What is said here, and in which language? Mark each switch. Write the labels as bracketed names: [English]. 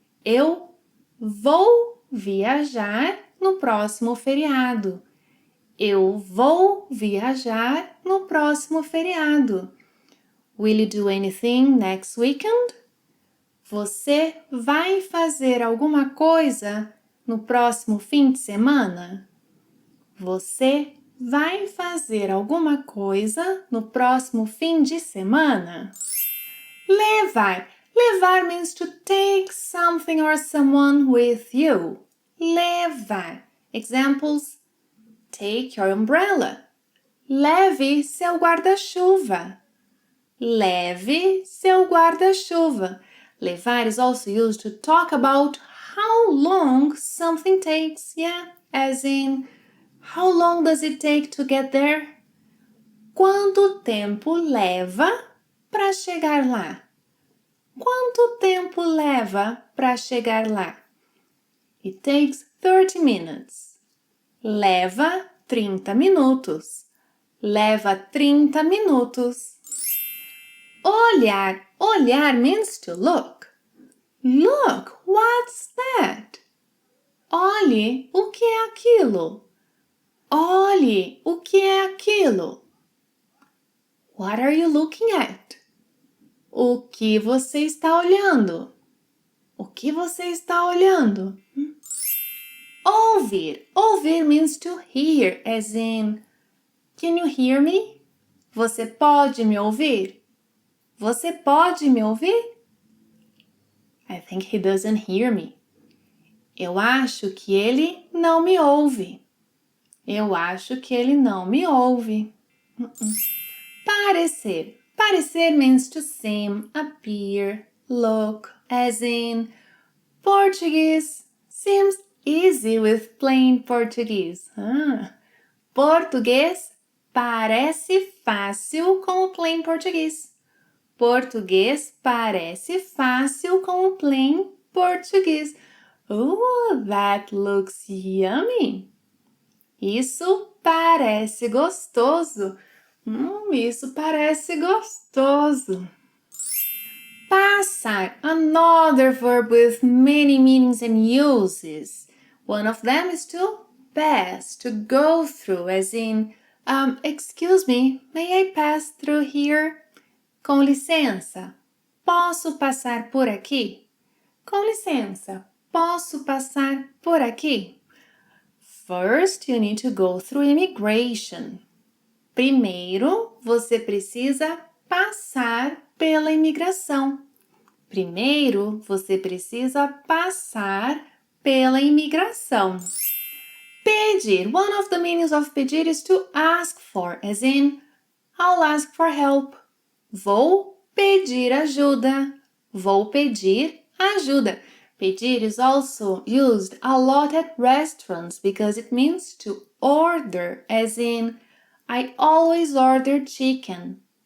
[Portuguese] Eu vou viajar no próximo feriado. Eu vou viajar no próximo feriado. [English] Will you do anything next weekend? [Portuguese] Você vai fazer alguma coisa no próximo fim de semana? Você vai fazer alguma coisa no próximo fim de semana? Levar. [English] Levar means to take something or someone with you. Levar. Examples: take your umbrella. [Portuguese] Leve seu guarda-chuva. Leve seu guarda-chuva. [English] Levar is also used to talk about how long something takes. Yeah, as in, how long does it take to get there? [Portuguese] Quanto tempo leva para chegar lá? Quanto tempo leva para chegar lá? [English] It takes 30 minutes. [Portuguese] Leva 30 minutos. Leva 30 minutos. Olhar. [English] Olhar means to look. Look, what's that? [Portuguese] Olhe, o que é aquilo? Olhe, o que é aquilo? [English] What are you looking at? [Portuguese] O que você está olhando? O que você está olhando? Ouvir. [English] Ouvir means to hear, as in, can you hear me? [Portuguese] Você pode me ouvir? Você pode me ouvir? [English] I think he doesn't hear me. [Portuguese] Eu acho que ele não me ouve. Eu acho que ele não me ouve. Parecer. [English] Parecer means to seem, appear, look, as in, Portuguese seems easy with plain Portuguese. [Portuguese] Português parece fácil com o plain português. Português parece fácil com o plain português. [English] Oh, that looks yummy. [Portuguese] Isso parece gostoso. Isso parece gostoso. [English] Passar, another verb with many meanings and uses. One of them is to pass, to go through, as in, excuse me, may I pass through here? [Portuguese] Com licença, posso passar por aqui? Com licença, posso passar por aqui? [English] First, you need to go through immigration. [Portuguese] Primeiro, você precisa passar pela imigração. Primeiro, você precisa passar pela imigração. Pedir. [English] One of the meanings of pedir is to ask for, as in, I'll ask for help. [Portuguese] Vou pedir ajuda. Vou pedir ajuda. [English] Pedir is also used a lot at restaurants because it means to order, as in, I always order chicken.